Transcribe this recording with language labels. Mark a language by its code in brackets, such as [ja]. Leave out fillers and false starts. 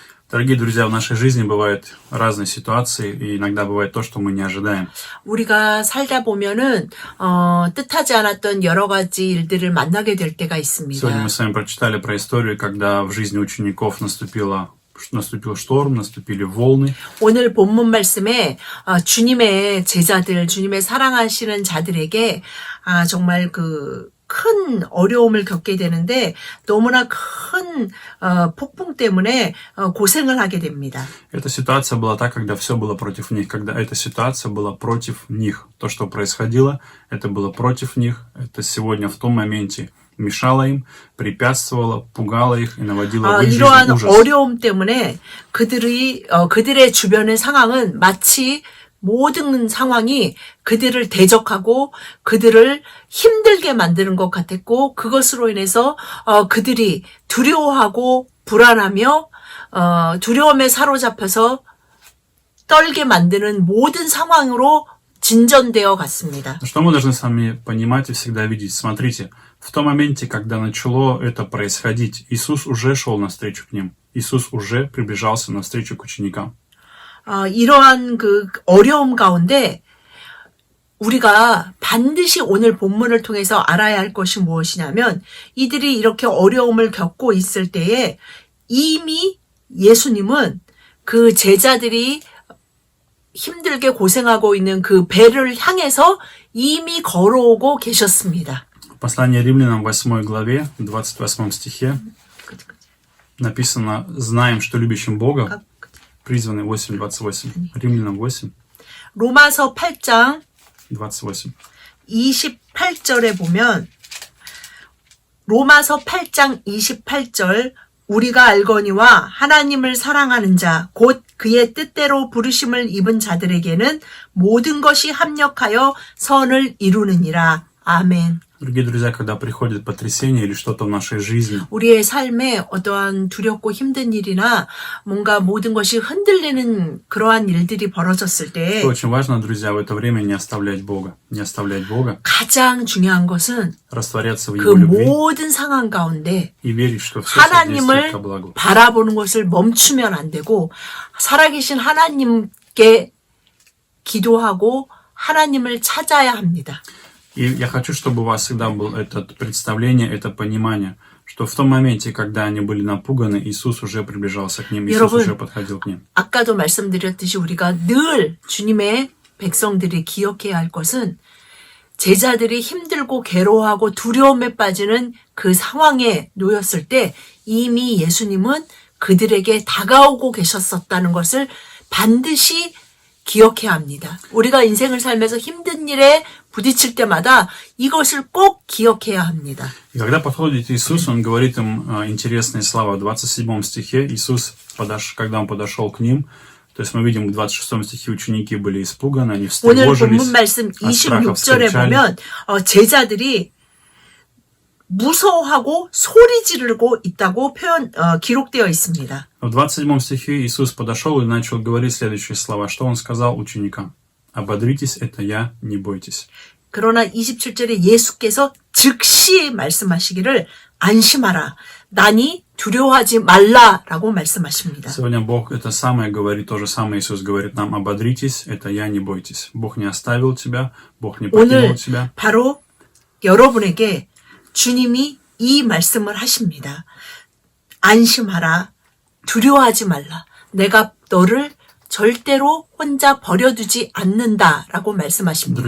[ru] Дорогие друзья, в нашей жизни бывают разные ситуации, и иногда бывает то, что мы не ожидаем. [ko] 우리가 살다 보면은 뜻하지 않았던 여러 가지 일들을 만나게 될 때가 있습니다. [ru] Сегодня мы с вами прочитали про историю, когда в жизни учеников наступил шторм, наступили волны. [ko] 오늘 본문 말씀에 주님의 제자들, 주님의 사랑하시는 자들에게 정말 큰 어려움을 겪게 되는데 너무나 큰 폭풍 때문에 고생을 하게 됩니다. [ru] Эта ситуация была так, когда все было против них, когда эта ситуация была против них. То, что происходило, это было против них. Это сегодня в том моменте мешало им, препятствовало, пугало их и наводило в их жизнь [ko] 이러한 [ru] ужас. [ko] 어려움 때문에 그들의 주변의 상황은 마치 모든 상황이 그들을 대적하고 그들을 힘들게 만드는 것 같았고 그것으로 인해서 그들이 두려워하고 불안하며 두려움에 사로잡혀서 떨게 만드는 모든 상황으로 진전되어 갔습니다. [ru] Что мы должны с вами понимать и всегда видеть? Смотрите, в том моменте, когда начало это происходить, Иисус уже шел навстречу к ним. Иисус уже приближался навстречу к ученикам. [ko] 이러한 어려움 가운데 우리가 반드시 오늘 본문을 통해서 알아야 할 것이 무엇이냐면 이들이 이렇게 어려움을 겪고 있을 때에 이미 예수님은 그 제자들이 힘들게 고생하고 있는 그 배를 향해서 이미 걸어오고 계셨습니다. [ru] Послание римлянам в 8 главе, в 28 стихе написано «Знаем, что любящим Бога призваны» 8.28. Римлянам 8, [ko] 로마서 8장 [ru] 28. [ko] 28절에 보면 로마서 8장 28절 우리가 알거니와 하나님을 사랑하는 자 곧 그의 뜻대로 부르심을 입은 자들에게는 모든 것이 합력하여 선을 이루느니라. 아멘. [ru] Дорогие друзья, когда приходит потрясение или что-то в нашей жизни, [ko] 우리의 삶에 어떠한 두렵고 힘든 일이나 뭔가 모든 것이 흔들리는 그러한 일들이 벌어졌을 때 [ru] то очень важно, друзья, в это время не оставлять Бога. Не оставлять Бога, [ko] 가장 중요한 것은 [ru] растворяться в [ko] 그 [ru] Его любви [ko] 모든 상황 가운데 [ru] и верить, что все содействует [ko] 하나님을 [ru] ко благу. [ko] 바라보는 것을 멈추면 안 되고 살아계신 하나님께 기도하고 하나님을 찾아야 합니다. [ru] И я хочу, чтобы у вас всегда было это представление, это понимание, что в том моменте, когда они были напуганы, Иисус уже приближался к ним, Иисус уже подходил к ним. [ko] 아까도 말씀드렸듯이 우리가 늘 주님의 백성들이 기억해야 할 것은 제자들이 힘들고 괴로워하고 두려움에 빠지는 그 상황에 놓였을 때 이미 예수님은 그들에게 다가오고 계셨었다는 것을 반드시 기억해야 합니다. 우리가 인생을 살면서 힘든 일에 부딪힐 때마다 이것을 꼭 기억해야 합니다. [ru] И когда подходит Иисус, Он говорит им интересные слова. В 27 стихе Иисус, когда Он подошел к ним, то есть мы видим, в 26 стихе ученики были испуганы, они [ko] 오늘 [ru] встревожились, [ko] 본문 말씀 [ru] от страха [ko] 26절에 [ru] вскричали. [ko] 보면 제자들이 무서워하고 소리 지르고 있다고 기록되어 있습니다. [ru] В 27 стихе Иисус подошел и начал говорить следующие слова. Что Он сказал ученикам? «Ободритесь, это я, не бойтесь». [ko] 그러나 27절에 예수께서 즉시 말씀하시기를 안심하라. 나니 두려워하지 말라라고 말씀하십니다. [ru] Сегодня Бог это самое говорит, то же самое Иисус говорит нам, ободритесь, это я, не бойтесь. Бог не оставил тебя, Бог не покинул [ko] 오늘 [ru] тебя. [ko] 바로 여러분에게 주님이 이 말씀을 하십니다. 안심하라. 두려워하지 말라. 내가 너를 절대로 혼자 버려두지 않는다라고 말씀하십니다.